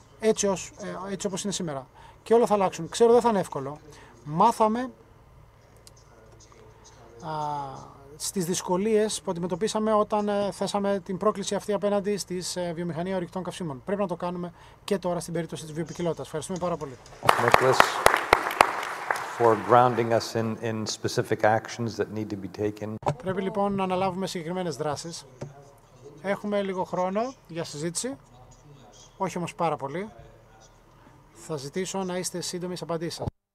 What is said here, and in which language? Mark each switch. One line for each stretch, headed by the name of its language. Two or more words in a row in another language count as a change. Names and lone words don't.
Greek: Έτσι όπως είναι σήμερα. Και όλα θα αλλάξουν. Ξέρω δεν θα είναι εύκολο. Μάθαμε στις δυσκολίες που αντιμετωπίσαμε όταν θέσαμε την πρόκληση αυτή απέναντι στις βιομηχανία ορυκτών καυσίμων. Πρέπει να το κάνουμε και τώρα στην περίπτωση της βιοποικιλότητας. Ευχαριστούμε πάρα πολύ.
English: For grounding us in specific actions that need to be taken.
Greek: Πρέπει λοιπόν να αναλάβουμε συγκεκριμένες δράσεις. Έχουμε λίγο χρόνο για συζήτηση, όχι όμως πάρα πολύ. Θα ζητήσω να είστε σύντομοι στις απαντήσεις σας.